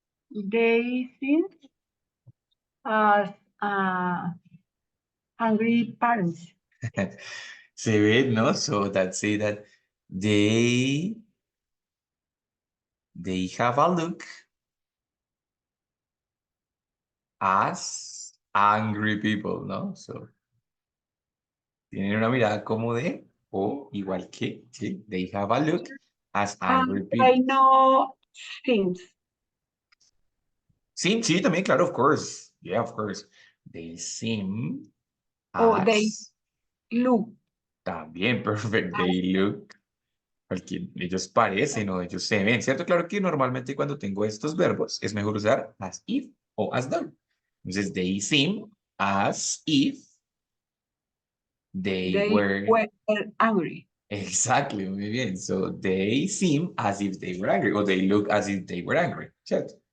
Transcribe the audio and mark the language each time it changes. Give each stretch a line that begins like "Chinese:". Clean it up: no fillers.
English: They think as angry parents.
Spanish: Se ve, no?
English: So that say that they have a look as angry people, ¿no?
Spanish: So tienen una mirada como de, o igual que, ¿sí?
English: They have a look as angry people. I know things.
Spanish: Sí, sí, también, claro,
English: of course. Yeah, of course. They seem Or they as... look. También, perfect. They look...
Spanish: Porque ellos parecen o ellos se ven, ¿cierto? Claro que normalmente cuando tengo estos verbos es mejor usar as if o as though. Entonces,
English: they seem as if they were... angry. Exactly,
Spanish: muy bien.
English: So, they seem as if they were angry, or they look as if they were angry,
Spanish: ¿cierto?